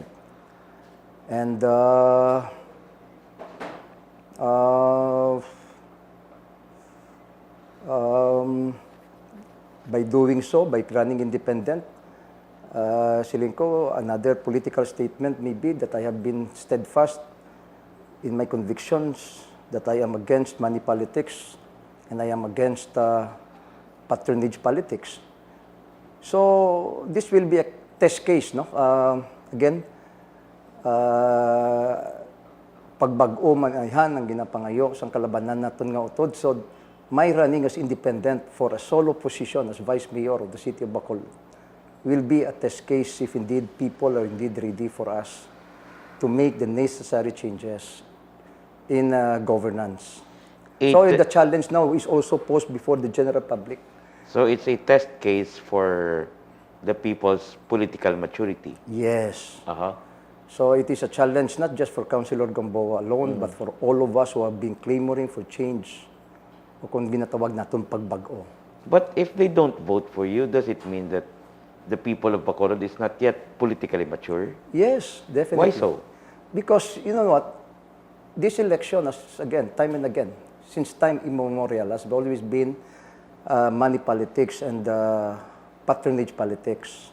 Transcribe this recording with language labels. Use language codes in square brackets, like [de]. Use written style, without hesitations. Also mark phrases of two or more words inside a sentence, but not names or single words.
[en] And by doing so, by running independent, [hil] feeling ko [en] another political statement may be that I have been steadfast in my convictions, that I am against money politics, and I am against patronage politics. So this will be a test case, no? Again, [hil] pagbag-o man ayhan ang ginapangayo sang kalabanan naton nga utod. [en] So my running as independent for a solo position as Vice Mayor of the City of Bacolod will be a test case if indeed people are indeed ready for us to make the necessary changes in governance. So the challenge now is also posed before the general public. So it's a test case for the people's political maturity. Yes. Uh-huh. So it is a challenge not just for Councilor Gamboa alone, but for all of us who have been clamoring for change. [hil] O kung ginatawag natin pagbago. [en] But if they don't vote for you, does it mean that the people of Bacolod is not yet politically mature? Yes, definitely. Why so? Because, you know what, this election, has, again, time and again, since time immemorial, has always been money politics and patronage politics.